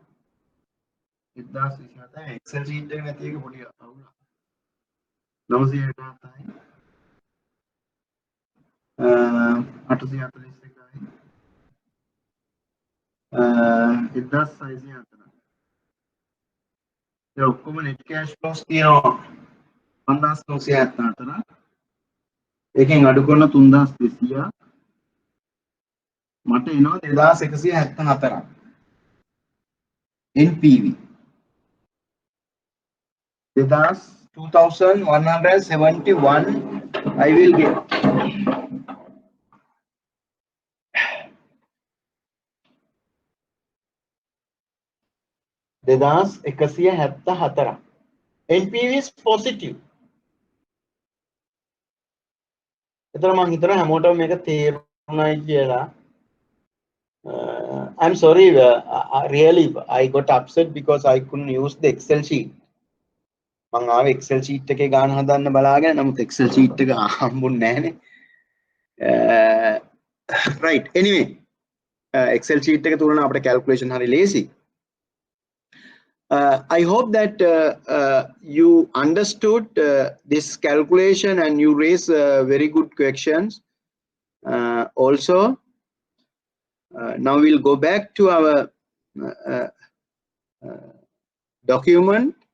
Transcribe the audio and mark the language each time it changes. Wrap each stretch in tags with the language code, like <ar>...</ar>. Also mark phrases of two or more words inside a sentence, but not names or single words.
<si>1027යි Excel sheet එක නැති එක පොඩි අවුලක් 967යි 841යි 1604 ඒ ඔක්කොම</si> <en>net cash flows</en> <si>තියෙනවා 5974 එකෙන් අඩු කරන 3200 මට එනවා 2174ක්</si> <en>NPV 2171 I will get දෙදාස් 174 NPV is positive.</en> <si>එතන මම හිතනවා හැමෝටම මේක තේරුණායි කියලා.</si> <en>I'm sorry, really I got upset because I couldn't use the Excel sheet.</en> <si>මම ආවේ Excel sheet එකේ ගාන හදන්න බලාගෙන නමුත් Excel sheet එක හම්බුන්නේ නැහනේ.</si> <en>Right, anyway,</en> <si>Excel sheet එක තුලන අපිට calculation හරි lazy.</si> <en>I hope that you understood this calculation and you raise very good questions. Also, now we'll go back to our document.</en>